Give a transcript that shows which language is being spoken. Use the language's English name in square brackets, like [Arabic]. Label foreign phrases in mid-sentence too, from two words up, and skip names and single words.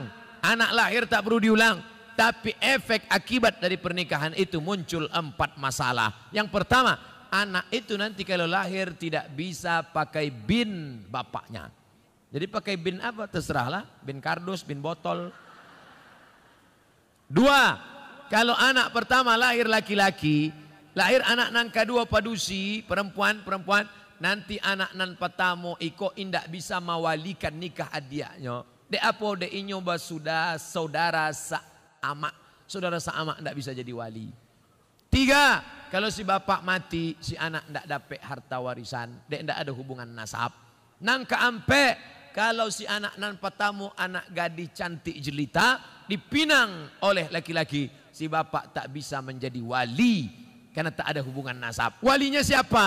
[Indonesian] Anak lahir tak perlu diulang. Tapi efek akibat dari pernikahan itu muncul 4 masalah. Yang pertama, anak itu nanti kalau lahir tidak bisa pakai bin bapaknya. Jadi pakai bin apa? Terserahlah. Bin kardus, bin botol. [Minangkabau] 2, kalau anak pertama lahir laki-laki, lahir anak nan kedua padusi, perempuan, nanti anak nan pertama iko indak bisa mawalikan nikah adiaknya. De apo de inyo sudah saudara sa-ama. Saudara sa-ama ndak bisa jadi wali. 3, kalau si bapak mati, si anak ndak dapat harta warisan, dek ndak ada hubungan nasab. [Indonesian] Nang keampe, kalau si anak nan pertama anak gadis cantik jelita dipinang oleh laki-laki, si bapak tak bisa menjadi wali karena tak ada hubungan nasab. Walinya siapa?